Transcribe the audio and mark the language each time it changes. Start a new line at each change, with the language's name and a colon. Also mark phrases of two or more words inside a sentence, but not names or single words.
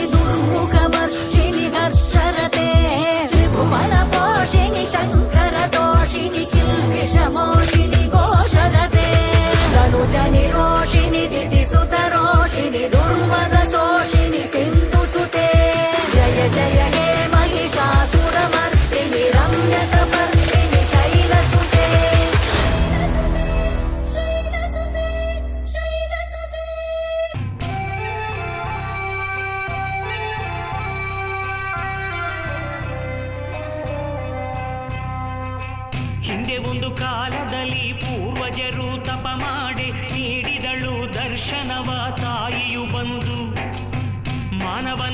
Sanskrit: ದುರ್ಮುಖಮರ್ಷಿಣಿ ಹರ್ಷರತೆ ತ್ರಿಭುವನ ಪೋಷಿಣಿ ಶಂಕರ ದೋಷಿಣಿ ಕಿಲ್ಬಿಷಮೋಷಿಣಿ ಘೋಷರತೆ ಧನುಜ ನಿರೋಷಿಣಿ ದಿತಿಸುತ ರೋಷಿಣಿ ದುರ್ಮದ ಸೋಷಿಣಿ ಸಿಂಧು ಸುತೆ ಜಯ ಜಯ ಹೇ ಮಹಿಷಾಸುರಮರ್ದಿನಿ ರಮ್ಯಕಪರ್ದಿನಿ ಶೈಲಸುತೆ ಶೈಲಸುತೆ ಶೈಲಸುತೆ
Kannada: ಹಿಂದೆ ಒಂದು ಕಾಲದಲ್ಲಿ ಪೂರ್ವಜರು ತಪ ಮಾಡಿ ನೀಡಿದಳು ದರ್ಶನವ ತಾಯಿಯು ಬಂದು ಮಾನವನ